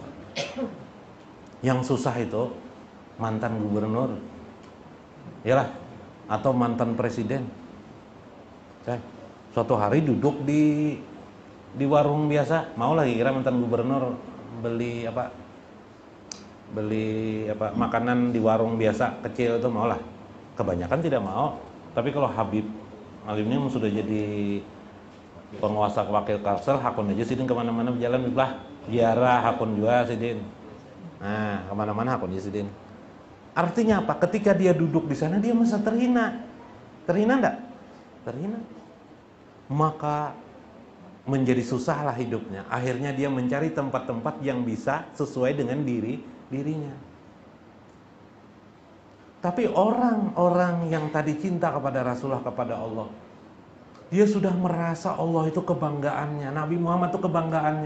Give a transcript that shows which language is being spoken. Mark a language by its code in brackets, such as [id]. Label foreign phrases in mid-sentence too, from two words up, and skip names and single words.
[id] Yang susah itu mantan gubernur, yalah, atau mantan presiden. Suatu hari duduk di warung biasa, mau lagi kira mantan gubernur beli makanan di warung biasa kecil itu mau lah. Kebanyakan tidak mau. Tapi kalau Habib Alim ini sudah jadi penguasa wakil Kalsel, hakun aja sidin kemana-mana berjalan lah, ziarah hakun juga sidin. Nah, kemana-mana hakun aja sidin. Artinya apa? Ketika dia duduk di sana dia merasa terhina. Terhina enggak? Terhina. Maka menjadi susahlah hidupnya. Akhirnya dia mencari tempat-tempat yang bisa sesuai dengan dirinya. Tapi orang-orang yang tadi cinta kepada Rasulullah, kepada Allah, dia sudah merasa Allah itu kebanggaannya, Nabi Muhammad itu kebanggaannya.